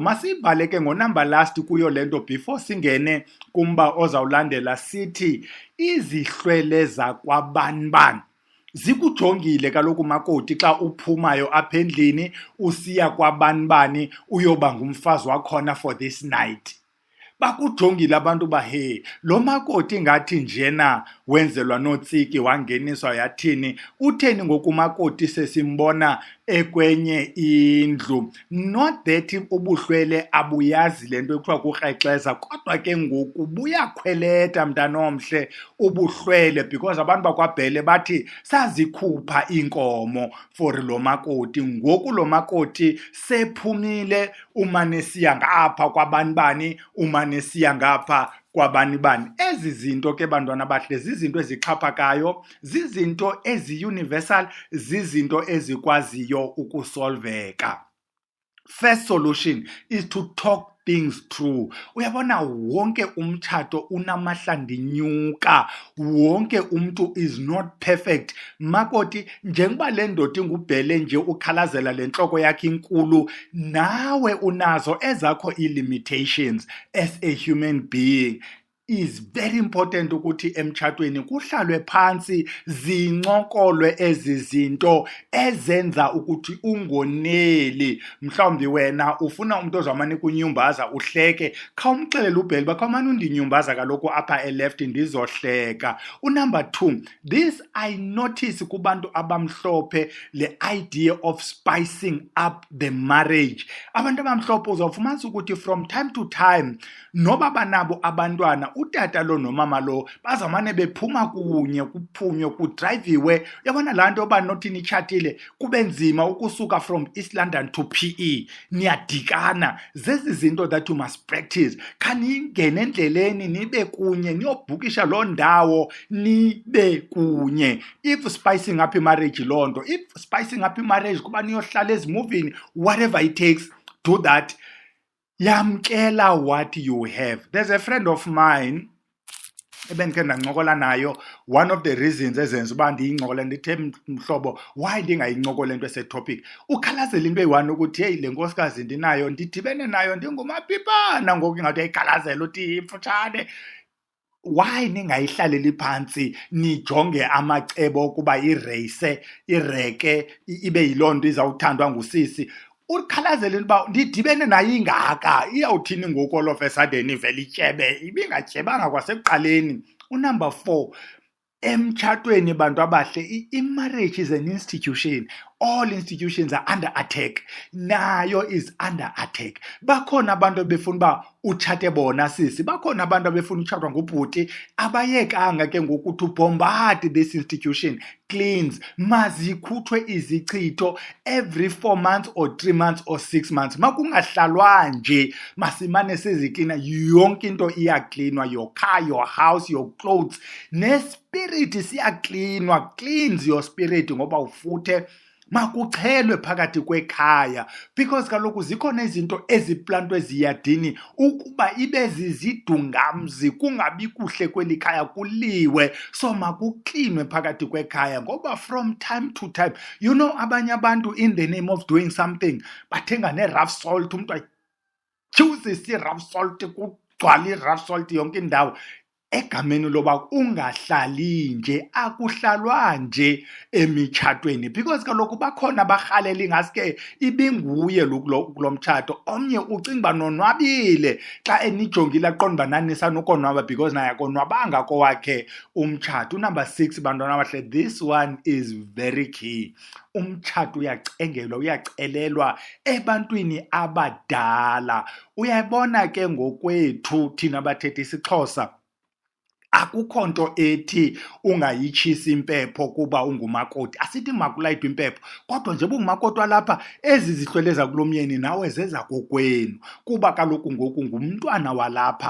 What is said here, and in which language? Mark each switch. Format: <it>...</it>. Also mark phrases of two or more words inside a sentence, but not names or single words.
<xh>Masiyibaleke ngonumber last kuyo le nto before singene kumba ozawulandela. Sithi izihlwele zakwabanibani zikujongile kaloku makoti xa uphumayo apha endlini usiya kwabanibani uyoba ngumfazi wakhona</xh> <en>for this night.</en> <xh>Bakujongile abantu uba he lo makoti ngathi njena wenzelwa nootsiki wangeniswa yathini, utheni ngoku makoti sesimbona ekwenye indlu.</xh> <en>Not that</en> <xh>ubuhlwele abuyazi le nto ekuthiwa kurhexeza, kodwa ke ngoku buyakhweleta mntana omhle ubuhlwele because abantu bakwaBhele bathi sazikhupha iinkomo for lo makoti. Ngoku lo makoti sephumile, umane siya ngapha kwabanibani, umane siya ngapha kwabanibani. Ezi zinto ke bantwana bahle zizinto ezixhaphakayo, zizinto ezi-universal, zizinto ezikwaziyo ukusolveka.</xh> <en>First solution is to talk things through.</en> <xh>Uyabona wonke umtshato unamahlandinyuka, wonke umntu</xh> <en>is not perfect.</en> <xh>Makoti njengoba le ndoda inguBhele nje ukhalazela le ntloko yakhe inkulu, nawe unazo ezakho ii-limitations</xh> <en>as a human being. is very important</en> <xh>ukuthi emtshatweni kuhlalwe phansi zincokolwe ezi zinto ezenza ukuthi ungoneli. Mhlawumbi wena ufuna umuntu ozamane kunyumbaza uhleke, khawumxelele uBheli uba khawumane undinyumbaza kaloku apha eleft ndizohleka.</xh> <en>Number 2, this I notice</en> <xh>kubantu abamhlophe le</xh> <en>idea of spicing up the marriage.</en> <xh>Abantu abamhlophe uzawufumanisa ukuthi</xh> <en>from time to time</en> <xh>noba banabo abantwana utata lo nomama lo bazamane bephuma kunye kuphunywe kudriviwe. Yabona laa nto yoba nothi nitshatile kube nzima ukusuka</xh> <en>from East London to PE,</en> <xh>niyadikana. Zezi zinto</xh> <en>that you must practice.</en> <xh>Khaningene endleleni nibe kunye niyobhukisha loo ndawo nibe kunye.</xh> <en>If spicing up marriage</en> <xh>loo nto,</xh> <en>if spicing up marriage</en> <xh>kuba niyohlala ezimuvini,</xh> <en>whatever it takes, do that. Yamkela what you have. There's a friend of mine</en> <xh>ebendikhe ndancokola nayo.</xh> <en>One of the reasons</en> <xh>ezenza uba ndiyincokola ndithe mhlobo why ndingayincokola into esetopic, ukhalazela into eyi-1 ukuthi heyi le nkosikazi ndinayo ndidibene nayo ndingumapipana, ngoku ingathi uyayikhalazela uthi imfutshane. Why ningayihlaleli phansi nijonge amacebo okuba ireke ibe yiloo nto izawuthandwa ngusisi? Ukhalazela uba ndidibene nayo ingaka, iyawuthini ngoku</xh> <en>all of a sudden</en> <xh>ivele ityebe? Ibingatyebanga kwasekuqaleni. Number 4, emtshatweni bantu abahle,</xh> <en>i-marriage is an institution. All institutions are under attack. Nayo is under attack.</en> <xh>Bakhona abantu befuna uba utshate bona sisi, bakhona abantu befuna utshatwa ngubhuti, abayekanga ke ngoku</xh> <en>to bombard this institution. Cleans,</en> <xh>mazikhuthwe izichitho</xh> <en>every 4 months or 3 months or 6 months.</en> <xh>Makungahlalwa nje, masimane siziklina, yonke into iyaklinwa,</xh> <en>your car, your house, your clothes,</en> <xh>nespirit siyaklinwa.</xh> <en>Cleanse your spirit</en> <xh>ngoba ufuthe. Makuchelwe phakathi kwekhaya, because kaloku zikhona izinto eziplantwe eziyadini ukuba ibe zizidungamzi, kungabi kuhle kweli khaya, kuliwe.</xh> <en>So</en> <xh>makuklinwe phakathi kwekhaya, ngoba</xh> <en>from time to time, you know,</en> <xh>abanye abantu</xh> <en>in the name of doing something</en> <xh>bathenga ne-rough</xh> <en>salt,</en> <xh>umntu atyhuzise</xh> <en>i-rough salt,</en> <xh>kugcwala</xh> <en>i-rough salt</en> <xh>yonke indawo. Egameni loba ungahlali nje, akuhlalwa nje emitshatweni, because kaloku bakhona barhalela ingaske ibinguye kulo mtshato. Omnye ucinga uba nonwabile xa enijongile aqonda uba nani sanokonwaba because naye akonwabanga kowakhe umtshato. Number 6, bantwana abahle,</xh> <en>this one is very key.</en> <xh>Umtshato uyacengelwa, uyacelelwa ebantwini abadala. Uyayibona ke ngokwethu thina bathetha isiXhosa, akukho nto ethi ungayitshisi impepho kuba ungumakoti. Asithi makulayitwe impepho, kodwa nje bungumakoti walapha, ezi zihlwele zakulomyeni nawe zeza kokwenu, kuba kaloku ngoku ngumntwana walapha.</xh>